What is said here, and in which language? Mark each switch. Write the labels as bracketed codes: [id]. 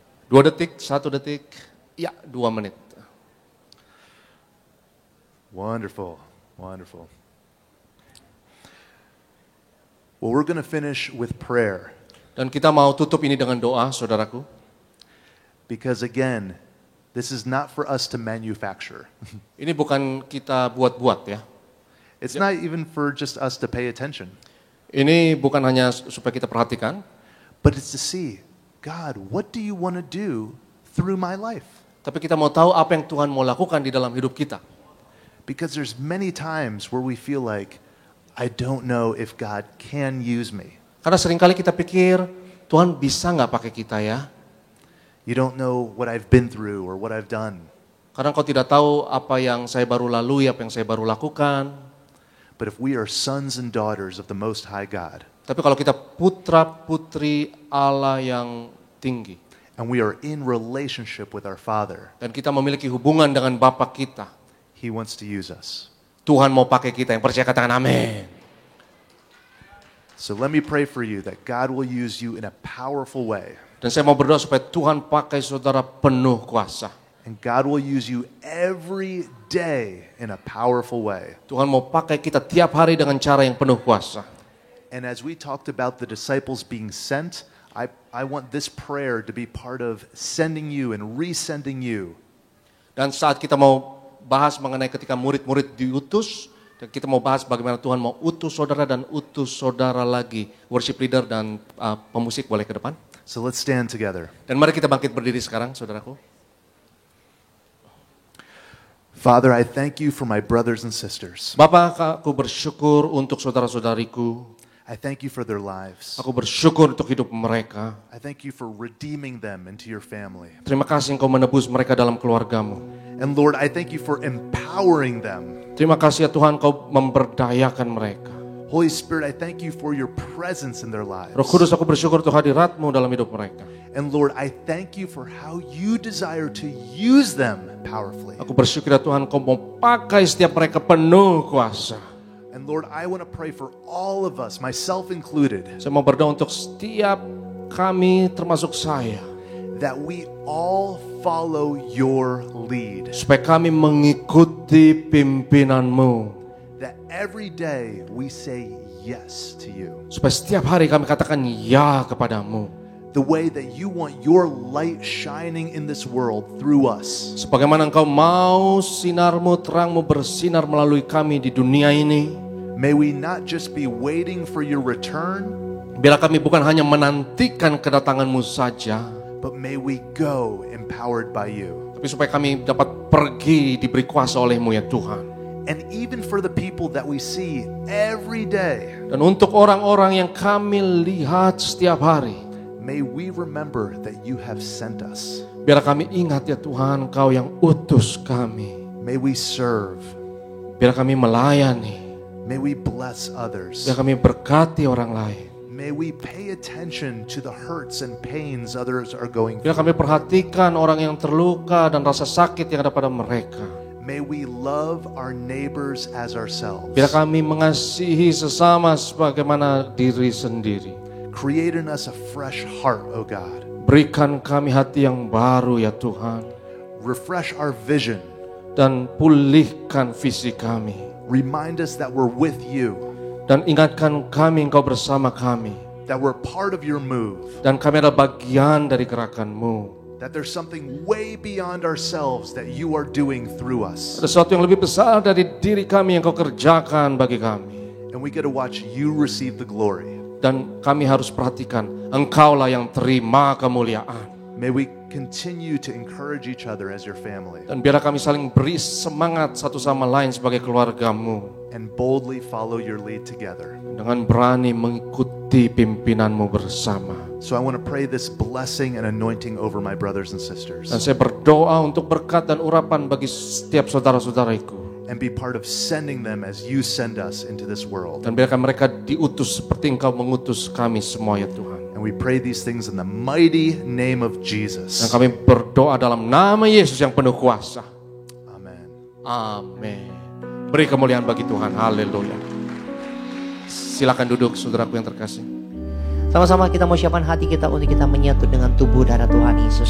[id] Dua detik, 1 detik, ya 2 menit. [en] Wonderful, wonderful. Well, we're going to finish with prayer. [id] Dan kita mau tutup ini dengan doa, saudaraku. [en] Because again, this is not for us to manufacture. [id] Ini bukan kita buat-buat ya. [en] It's not even for just us to pay attention. [id] Ini bukan hanya supaya kita perhatikan. [en] But it's to see, God, what do you want to do through my life? [id] Tapi kita mau tahu apa yang Tuhan mau lakukan di dalam hidup kita. [en] Because there's many times where we feel like, I don't know if God can use me. [id] Karena seringkali kita pikir, Tuhan bisa nggak pakai kita ya? [en] You don't know what I've been through or what I've done. [id] Karena kau tidak tahu apa yang saya baru lalui, apa yang saya baru lakukan. [en] But if we are sons and daughters of the Most High God, [id] Tapi kalau kita putra-putri Allah yang tinggi, [en] and we are in relationship with our Father, [id] dan kita memiliki hubungan dengan Bapa kita, [en] He wants to use us. [id] Tuhan mau pakai kita. Yang percaya katakan amin. [en] So let me pray for you that God will use you in a powerful way. [id] Dan saya mau berdoa supaya Tuhan pakai saudara penuh kuasa. [en] And God will use you every day in a powerful way. [id] Tuhan mau pakai kita tiap hari dengan cara yang penuh kuasa. [en] And as we talked about the disciples being sent, I want this prayer to be part of sending you and resending you. [id] Dan saat kita mau bahas mengenai ketika murid-murid diutus, dan kita mau bahas bagaimana Tuhan mau utus saudara dan utus saudara lagi. [en] Worship leader [id] dan pemusik boleh ke depan. [en] So let's stand together. [id] Dan mari kita bangkit berdiri sekarang, saudaraku. [en] Father, I thank you for my brothers and sisters. [id] Bapa, aku bersyukur untuk saudara-saudariku. [en] I thank you for their lives. [id] Aku bersyukur untuk hidup mereka. [en] I thank you for redeeming them into your family. [id] Terima kasih Engkau menebus mereka dalam keluargamu. [en] And Lord, I thank you for empowering them. [id] Terima kasih ya Tuhan, Engkau memberdayakan mereka. [en] Holy Spirit, I thank you for your presence in their lives. [id] Roh Kudus, aku bersyukur untuk hadirat-Mu dalam hidup mereka. [en] And Lord, I thank you for how you desire to use them powerfully. [id] Aku bersyukur ya Tuhan, Engkau mau pakai setiap mereka penuh kuasa. [en] And Lord, I want to pray for all of us, myself included, [id] Saya mau berdoa untuk setiap kami, termasuk saya, [en] that we all follow your lead. [id] supaya kami mengikuti pimpinan-Mu. [en] That every day we say yes to you. [id] Supaya setiap hari kami katakan ya kepadamu. [en] The way that you want your light shining in this world through us. [id] Sebagaimana Engkau mau sinarmu, terangmu bersinar melalui kami di dunia ini. [en] May we not just be waiting for your return, [id] Biarlah kami bukan hanya menantikan kedatanganmu saja, [en] but may we go empowered by you. [id] tapi supaya kami dapat pergi diberi kuasa olehmu ya Tuhan. [en] And even for the people that we see every day, [id] Dan untuk orang-orang yang kami lihat setiap hari, [en] may we remember that you have sent us. [id] biarlah kami ingat ya Tuhan, Engkau yang utus kami. [en] May we serve. [id] Biarlah kami melayani, [en] May we bless others. [id] biarlah kami berkati orang lain. [en] May we pay attention to the hurts and pains others are going [id] Biarlah [en] through. [id] kami perhatikan orang yang terluka dan rasa sakit yang ada pada mereka. [en] May we love our neighbors as ourselves. [id] Biarlah kami mengasihi sesama sebagaimana diri sendiri. [en] Create in us a fresh heart, O God. [id] Berikan kami hati yang baru ya Tuhan. [en] Refresh our vision. [id] Dan pulihkan visi kami. [en] Remind us that we're with you, [id] Dan ingatkan kami Engkau bersama kami. [en] that we're part of your move, [id] Dan kami adalah bagian dari gerakan-Mu. [en] that there's something way beyond ourselves that you are doing through us. [id] Ada sesuatu yang lebih besar dari diri kami yang Kau kerjakan bagi kami. [en] And we get to watch you receive the glory. [id] Dan kami harus perhatikan, Engkaulah yang terima kemuliaan. [en] May we continue to encourage each other as your family [id] Dan biarlah kami saling beri semangat satu sama lain sebagai keluarga-Mu. [en] and boldly follow your lead together. [id] Dengan berani mengikuti pimpinan-Mu bersama. [en] So I want to pray this blessing and anointing over my brothers and sisters [id] Dan saya berdoa untuk berkat dan urapan bagi setiap saudara-saudariku. [en] and be part of sending them as you send us into this world. [id] Dan biarkan mereka diutus seperti Engkau mengutus kami semua ya Tuhan. [en] And we pray these things in the mighty name of [id] Dan [en] Jesus. [id] kami berdoa dalam nama Yesus yang penuh kuasa. [en] Amen. [id] Amin. Beri kemuliaan bagi Tuhan. Haleluya. Silakan duduk saudaraku yang terkasih. Sama-sama kita mau siapkan hati kita untuk kita menyatu dengan tubuh darah Tuhan Yesus.